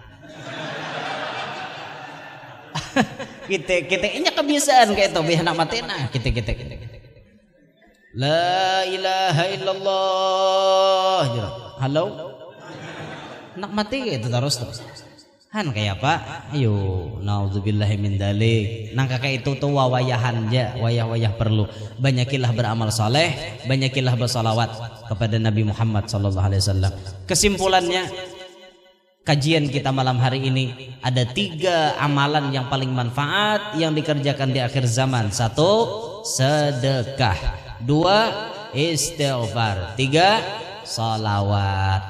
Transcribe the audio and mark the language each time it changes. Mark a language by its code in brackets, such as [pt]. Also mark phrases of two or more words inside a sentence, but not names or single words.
[bjn] kita ini kebiasaan kayak itu biar nak mati nah kita [ar] la ilaha illallah [bjn] halo nak mati gitu terus han kayak apa ayo [ar] naudzubillahi min dzalik [bjn] nang kakak itu tuh wawayahan aja wayah perlu banyakilah beramal saleh banyakilah bersalawat kepada Nabi Muhammad [ar] sallallahu alaihi wasallam. [id] Kesimpulannya kajian kita malam hari ini ada 3 amalan yang paling manfaat yang dikerjakan di akhir zaman. 1. Sedekah. 2. Istighfar. 3. Salawat.